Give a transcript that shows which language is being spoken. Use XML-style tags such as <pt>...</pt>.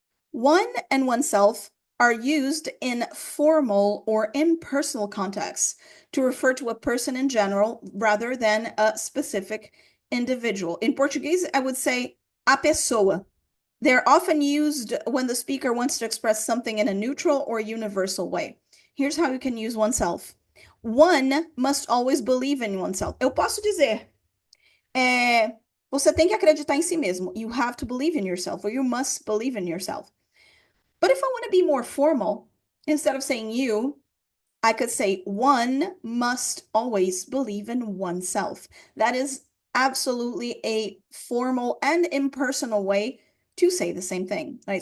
<en>One and oneself are used in formal or impersonal contexts to refer to a person in general rather than a specific individual. In Portuguese, I would say a pessoa. They're often used when the speaker wants to express something in a neutral or universal way. Here's how you can use oneself. One must always believe in oneself.</en> <pt>Eu posso dizer, você tem que acreditar em si mesmo.</pt> <en>You have to believe in yourself, or you must believe in yourself. But if I want to be more formal, instead of saying you, I could say one must always believe in oneself. That is absolutely a formal and impersonal way to say the same thing, right?</en>